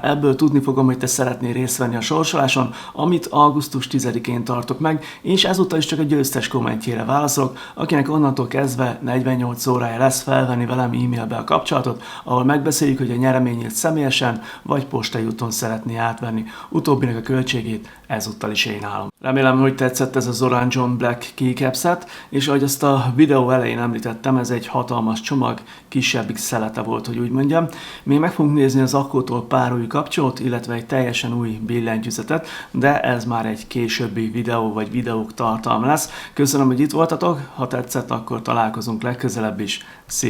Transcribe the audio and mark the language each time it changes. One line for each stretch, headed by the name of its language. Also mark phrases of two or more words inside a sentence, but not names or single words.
Hungarian: Ebből tudni fogom, hogy te szeretnél részt venni a sorsoláson, amit augusztus 10-én tartok meg, és ezúttal is csak a győztes kommentjére válaszolok, akinek onnantól kezdve 48 órája lesz felvenni velem e-mailbe a kapcsolatot, ahol megbeszéljük, hogy a nyereményét személyesen vagy postai úton szeretné átvenni. Utóbbinak a költségét ezúttal is én állom. Remélem, hogy tetszett ez az Orange on Black keycap set, és ahogy azt a videó elején említettem, ez egy hatalmas csomag, kisebbik szelete volt, hogy úgy mondjam. Még meg fogunk nézni az Akkótól pár új kapcsolót, illetve egy teljesen új billentyűzetet, de ez már egy későbbi videó vagy videók tartalma lesz. Köszönöm, hogy itt voltatok, ha tetszett, akkor találkozunk legközelebb is.